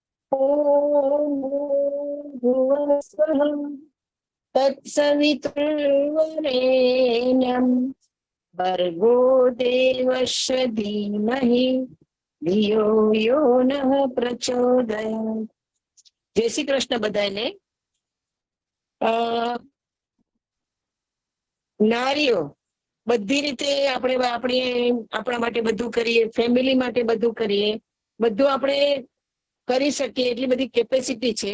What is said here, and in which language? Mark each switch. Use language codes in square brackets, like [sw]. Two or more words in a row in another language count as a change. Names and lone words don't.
[sa] ॐ भुवस्वः तत्सवितुर्वरेण्यं भर्गो देवस्य धीमहि धियो यो नः प्रचोदयात्. [gu] જય શ્રી કૃષ્ણ બધાને. નારીઓ બધી રીતે આપણા માટે બધું કરીએ, ફેમિલી માટે બધું કરીએ, બધું આપણે કરી શકીએ એટલી બધી કેપેસિટી છે.